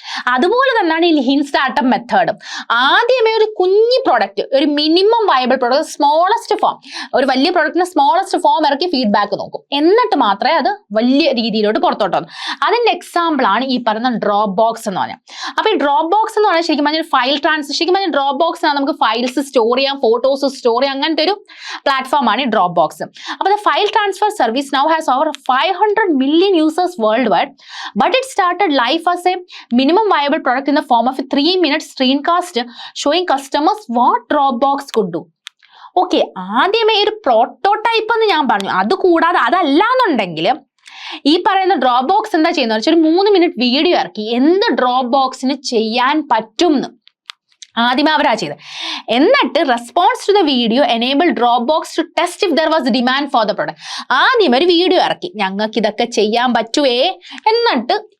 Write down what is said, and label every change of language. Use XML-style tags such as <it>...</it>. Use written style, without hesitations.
<ml>അതുപോലെ തന്നെയാണ് ഈ ലീൻ സ്റ്റാർട്ടപ്പ് മെത്തേഡും. ആദ്യമേ ഒരു കുഞ്ഞി പ്രോഡക്റ്റ്, ഒരു minimum viable product, smallest form, ഒരു വലിയ പ്രോഡക്റ്റിന് സ്മോളസ്റ്റ് ഫോം ഇറക്കി ഫീഡ്ബാക്ക് നോക്കും, എന്നിട്ട് മാത്രമേ അത് വലിയ രീതിയിലോട്ട് പുറത്തോട്ട് വന്നു. അതിന്റെ എക്സാമ്പിൾ ആണ് ഈ പറയുന്ന ഡ്രോപ്പ് ബോക്സ് എന്ന് പറഞ്ഞാൽ. അപ്പൊ ഈ ഡ്രോപ്പ് ബോക്സ് എന്ന് പറഞ്ഞാൽ ശരിക്കും പറഞ്ഞാൽ ഫയൽ ശരിക്കും പറഞ്ഞാൽ ഡ്രോപ്പ് ബോക്സിനാണ് നമുക്ക് ഫയൽസ് സ്റ്റോർ ചെയ്യാം, ഫോട്ടോസ് സ്റ്റോർ ചെയ്യാം, അങ്ങനത്തെ ഒരു പ്ലാറ്റ്ഫോമാണ് ഈ ഡ്രോപ്പ് ബോക്സ്.</ml> <en>അപ്പൊ the file transfer service now has over 500 million users worldwide, but it started life as a minimum viable product in the form of a 3-minute screencast showing customers what Dropbox could do.</en> <ml>Okay, ആദ്യമേ ഒരു prototype എന്ന് ഞാൻ പറഞ്ഞു. അത് കൂടാതെ അതല്ലാന്നുണ്ടെങ്കിൽ ഈ പറയുന്ന ഡ്രോപ്പ് ബോക്സ് എന്താ ചെയ്യുന്നത് വെച്ചാൽ, ഒരു 3 minute വീഡിയോ ഇറക്കി എന്ത് ഡ്രോപ്പ് ബോക്സിന് ചെയ്യാൻ പറ്റും എന്ന് ആദ്യമേ അവരാ ചെയ്തത്.</ml> <en>എന്നിട്ട് response to the video enable drop box to test if there was demand for the product.</en> <ml>ആദ്യം ഒരു വീഡിയോ ഇറക്കി, ഞങ്ങൾക്ക് ഇതൊക്കെ ചെയ്യാൻ പറ്റുവേ, എന്നിട്ട്</ml>